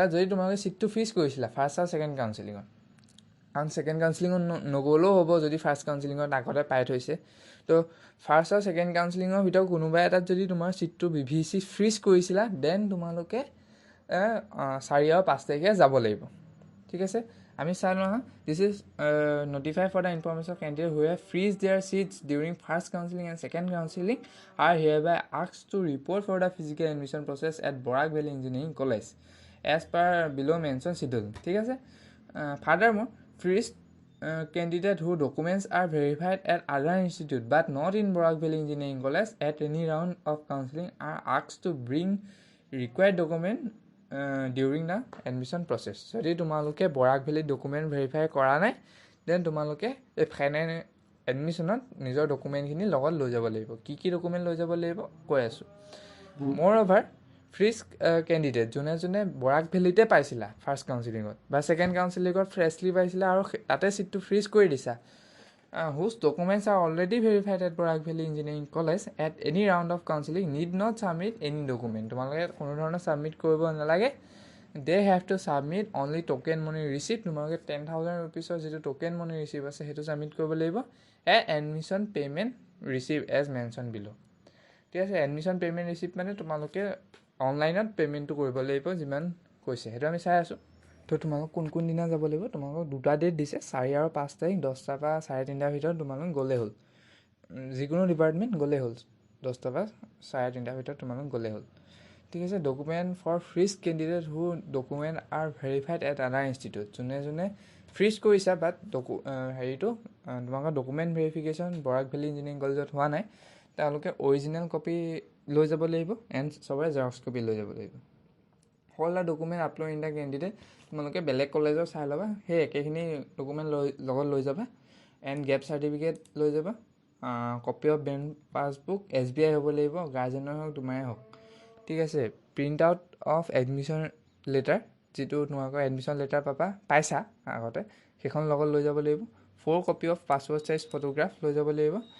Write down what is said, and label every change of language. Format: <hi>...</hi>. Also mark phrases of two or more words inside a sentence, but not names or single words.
<as>যদি তোমালোকে ছিটটো ফ্ৰিজ কৰিছিলা</as> <en>first and second counseling,</en> <as>কাৰণ</as> <en>second counseling</en> <as>নগ'লেও হ'ব যদি</as> <en>first counseling</en> <as>আগতে পাই থৈছে। তো ফাৰ্ষ্ট আৰু</as> <en>second counseling</en> <as>ভিতৰত কোনোবা এটাত যদি তোমাৰ ছিটটো BVEC ফ্ৰিজ কৰিছিলা, দেন তোমালোকে 4 আৰু 5 তাৰিখে যাব লাগিব, ঠিক আছে। আমি চাই লওঁ হা</as> <en>this is notify for the information of candidate who have freeze their seats during first counseling and second counseling are hereby asked to report for the physical admission process at Borak Valley Engineering College as per below mentioned schedule.</en> <as>ঠিক আছে</as> <en>furthermore freeze candidate whose documents are verified at other institute but not in Borak Valley Engineering College at any round of counseling are asked to bring required document during the admission process.</en> <as>যদি তোমালোকে বৰাক ভেলীত</as> <en>document verify</en> <as>কৰা নাই দেন তোমালোকে এই ফাইনেল এডমিশ্যনত নিজৰ ডকুমেণ্টখিনি লগত লৈ যাব লাগিব কি ডকুমেণ্ট লৈ যাব লাগিব কৈ আছোঁ মোৰ অভাৰ</as> <en>freeze candidate</en> <as>যোনে যোনে বৰাক ভেলীতে পাইছিলা ফাৰ্ষ্ট কাউন্সিলিঙত বা ছেকেণ্ড কাউন্সিলিঙত ফ্ৰেছলি পাইছিলা আৰু তাতে ছিটটো ফ্ৰিজ কৰি দিছা</as> <en>whose documents are already verified at Borak Valley Engineering College at any round of counseling need not submit any document.</en> <as>তোমালোকে কোনো ধৰণৰ সাবমিট কৰিব নালাগে</as> <en>they have to submit only token money receipt.</en> <as>তোমালোকে 10,000 rupees যিটো</as> <en>token money receipt</en> <as>আছে সেইটো সাবমিট কৰিব লাগিব</as> <en>and admission payment receipt as mentioned below.</en> <as>ঠিক আছে</as> <en>admission payment receipt</en> <as>মানে তোমালোকে অনলাইনত পেমেণ্টটো কৰিব লাগিব যিমান কৈছে সেইটো আমি চাই আছোঁ তো তোমালোক কোন দিনা যাব লাগিব তোমালোকক দুটা ডেট দিছে 4 আৰু 5 তাৰিখ 10টা বা 3:30 ভিতৰত তোমালোক গ'লে হ'ল যিকোনো ডিপাৰ্টমেণ্ট গ'লে হ'ল 10টা বা 3:30 ভিতৰত তোমালোক গ'লে হ'ল ঠিক আছে</as> <en>document for freeze candidate who document are verified at other institute</en> <as>যোনে ফ্ৰিজ কৰিছা বাট হেৰিটো তোমালোকৰ</as> <en>document verification</en> <as>বৰাক ভেলী ইঞ্জিনিয়াৰিং কলেজত হোৱা নাই তেওঁলোকে</as> <en>original copy</en> <as>লৈ যাব লাগিব এণ্ড চবৰে</as> <en>xerox copy</en> <as>লৈ যাব লাগিব</as> <en>all the document upload in the candidate</en> <as>তোমালোকে বেলেগ কলেজৰ চাই ল'বা সেই একেখিনি ডকুমেণ্ট লগত লৈ যাবা</as> <en>and gap certificate</en> <as>লৈ যাবা</as> <en>copy of bank passbook</en> <as>SBI হ'ব লাগিব গাৰ্জেনৰ হওক তোমাৰে হওক ঠিক আছে</as> <en>print out of admission letter</en> <as>যিটো তোমালোকৰ</as> <en>admission letter</en> <as>পাইছা আগতে সেইখন লগত লৈ যাব লাগিব 4</as> <en>copy of passport size photograph</en> <as>লৈ যাব লাগিব</as>